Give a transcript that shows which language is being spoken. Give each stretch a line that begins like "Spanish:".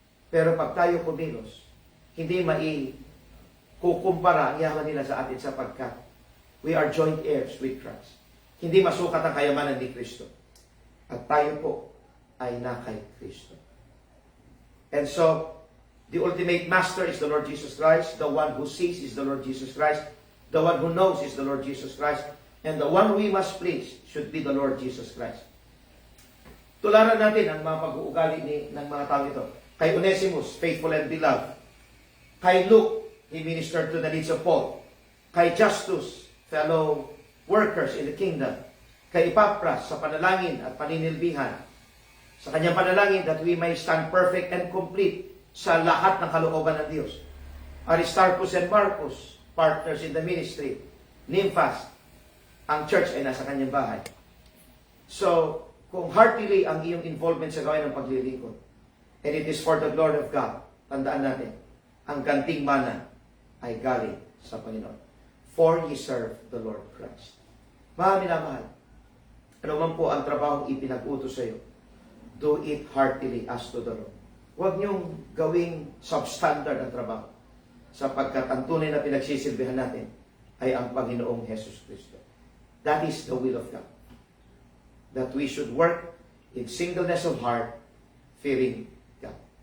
Filipino: Pero pag tayo kumilos, hindi kukumpara ang yaman nila sa atin sapagkat
English: we are joint heirs with Christ.
Filipino: Hindi masukat ang kayamanan ni Kristo. At tayo po ay na kay Kristo.
English: And so, the ultimate master is the Lord Jesus Christ. The one who sees is the Lord Jesus Christ. The one who knows is the Lord Jesus Christ. And the one we must please should be the Lord Jesus Christ.
Filipino: Tularan natin ang mga pag-uugali ng mga tao ito.
English: Kay Onesimus, faithful and beloved. Kay Luke, he ministered to the needs of Paul.
Filipino: kay Justus,
English: fellow workers in the kingdom,
Filipino: kay Epapras sa panalangin at paninilbihan, sa kanyang panalangin
English: that we may stand perfect and complete
Filipino: sa lahat ng kalooban ng Diyos.
English: Aristarchus and Marcus, partners in the ministry.
Filipino: Nymphas, ang church ay nasa kanyang bahay. So, kung heartily ang iyong involvement sa gawain ng paglilingkod,
English: and it is for the glory of God,
Filipino: tandaan natin, ang ganting mana ay galing sa Panginoon.
English: For ye serve the Lord Christ.
Filipino: Mga minamahal, ano man po ang trabahong ipinag-utos sa iyo,
English: do it heartily as to the Lord.
Filipino: Huwag niyong gawing substandard ang trabaho, sapagkat ang tunay na pinagsisilbihan natin ay ang Panginoong Jesus Kristo.
English: That is the will of God. That we should work in singleness of heart, fearing God.